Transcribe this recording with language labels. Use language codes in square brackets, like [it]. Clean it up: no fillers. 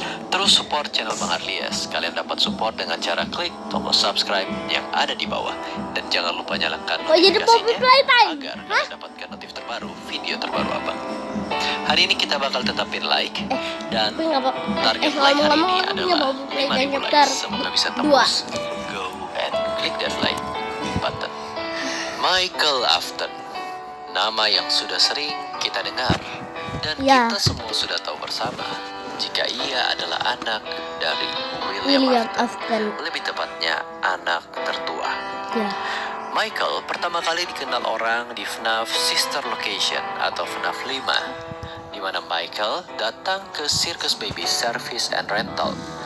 [id] Terus support channel Bang Arlias. Kalian dapat support dengan cara klik tombol subscribe yang ada di bawah. Dan jangan lupa nyalakan notifikasinya agar kalian dapatkan notif terbaru, video terbaru Abang. Hari ini kita bakal tetapin like dan target like hari ini adalah 5.000 like. Semoga bisa tembus. [en] Go and click that like button. [id] Michael Afton, nama yang sudah sering kita dengar dan kita semua sudah tahu bersama jika ia adalah anak dari William Afton. Lebih tepatnya anak tertua. Michael pertama kali dikenal orang di FNAF Sister Location atau FNAF 5, di mana Michael datang ke Circus Baby Service and Rental.